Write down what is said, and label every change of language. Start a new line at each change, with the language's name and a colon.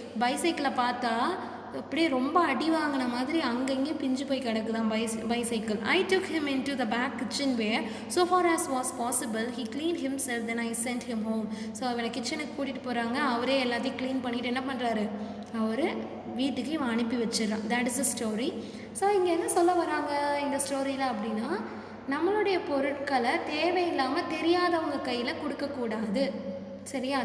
Tamil: பைசைக்கிளை பார்த்தா அப்படியே ரொம்ப அடி வாங்கின மாதிரி அங்கங்கே பிஞ்சு போய் கிடக்குதான் bicycle.
English: I took him into the back kitchen where, so far as was possible, he cleaned himself. Then I sent him home.
Tamil: So அவனை கிச்சனுக்கு கூட்டிகிட்டு போகிறாங்க. அவரே எல்லாத்தையும் க்ளீன் பண்ணிவிட்டு என்ன பண்ணுறாரு, அவர் வீட்டுக்கு இவன் அனுப்பி வச்சிடறான்.
English: That is a story.
Tamil: So இங்கே என்ன சொல்ல வராங்க இந்த ஸ்டோரியில் அப்படின்னா, நம்மளுடைய பொருட்களை தேவையில்லாமல் தெரியாதவங்க கையில் கொடுக்கக்கூடாது. சரியா.